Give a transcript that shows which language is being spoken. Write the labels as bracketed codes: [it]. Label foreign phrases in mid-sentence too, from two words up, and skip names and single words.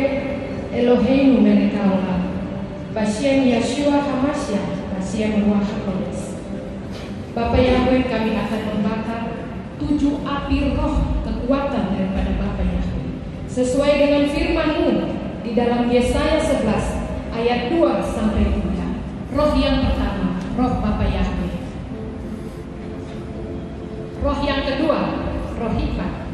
[he] אלוהינו מלך העולם, בשם ישוע המשיח, בשם רוח הקודש. [id] Bapa Yahweh, kami akan membakar 7 api roh kekuatan daripada Bapa Yahweh, sesuai dengan firman-Mu di dalam Yesaya 11 ayat 2 sampai 3. Roh yang pertama, roh Bapa Yahweh. Roh yang kedua, roh hikmat.